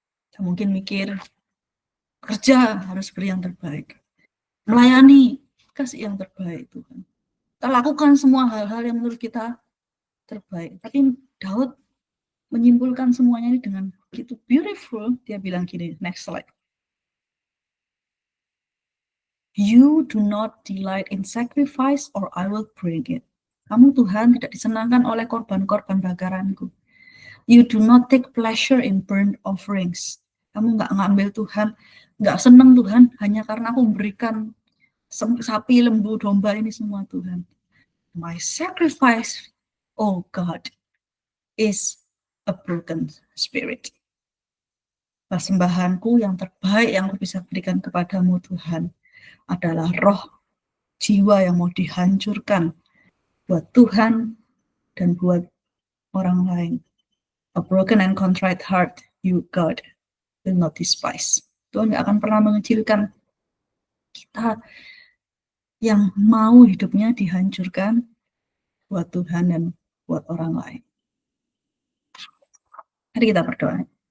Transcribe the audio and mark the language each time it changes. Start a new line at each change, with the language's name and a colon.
Indonesian: Kita mungkin mikir, kerja harus beri yang terbaik. Melayani, kasih yang terbaik Tuhan. Kita lakukan semua hal-hal yang menurut kita terbaik. Tapi Daud menyimpulkan semuanya ini dengan begitu beautiful. Dia bilang gini,
English: next slide. You do not delight in sacrifice or I will bring it.
Indonesian: Kamu Tuhan tidak disenangkan oleh korban-korban bakaranku.
English: You do not take pleasure in burnt offerings.
Indonesian: Kamu nggak ngambil Tuhan, nggak senang Tuhan hanya karena aku memberikan sapi, lembu, domba ini semua Tuhan.
English: My sacrifice, oh God, is a broken spirit.
Indonesian: Persembahanku yang terbaik yang aku bisa berikan kepadamu Tuhan adalah roh jiwa yang mau dihancurkan buat Tuhan dan buat orang lain.
English: A broken and contrite heart, you God, will not despise.
Indonesian: Tuhan gak akan pernah mengecilkan kita yang mau hidupnya dihancurkan buat Tuhan dan buat orang lain. Mari kita berdoa.